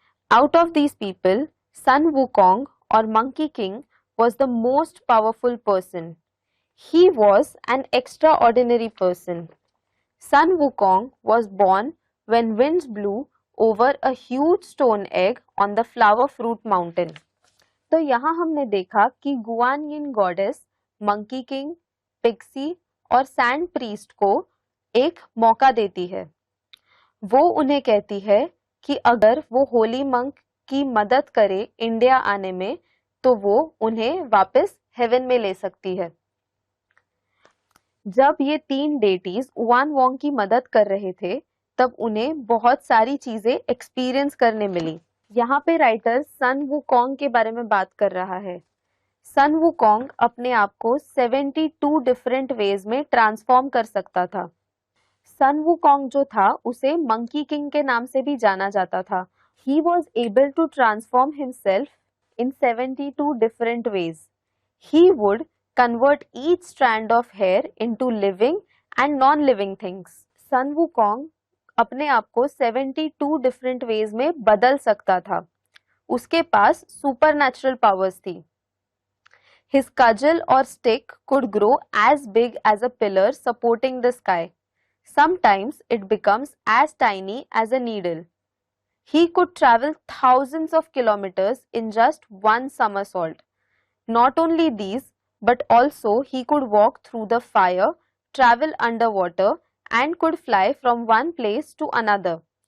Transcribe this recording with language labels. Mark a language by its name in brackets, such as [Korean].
[English] Out of these people, Sun Wukong or Monkey King was the most powerful person. He was an extraordinary person. Sun Wukong was born when winds blew over a huge stone egg on the flower fruit mountain. [Hindi] तो यहाँ हमने देखा कि Guan यिन goddess monkey king, pixie और sand priest को एक मौका देती है। वो उन्हें कहती है कि अगर वो होली मंक की मदद करे इंडिया आने में तो वो उन्हें वापस हेवन में ले सकती है। जब ये तीन डेटीज युआन वोंग की मदद कर रहे थे तब उन्हें बहुत सारी चीजें एक्सपीरियंस करने मिली। यहाँ पे राइटर सन वुकोंग के बारे में बात कर रहा है। सन वुकोंग अपने आप को 72 डिफरेंट वेज में ट्रांसफॉर्म कर सकता था। सन वुकोंग जो था उसे मंकी किंग के नाम से भी जाना जाता था। [English] He was able to transform himself in 72 different ways. He would convert each strand of hair into living and non-living things. [Hindi] Sun Wukong अपने आप को 72 डिफरेंट वेज में बदल सकता था। उसके पास सुपरनैचुरल पावर्स थी। [English] His cudgel or stick could grow as big as a pillar supporting the sky. Sometimes it becomes as tiny as a needle. He could travel thousands of kilometers in just one somersault. Not only these, but also he could walk through the fire, travel underwater, and could fly from one place to another.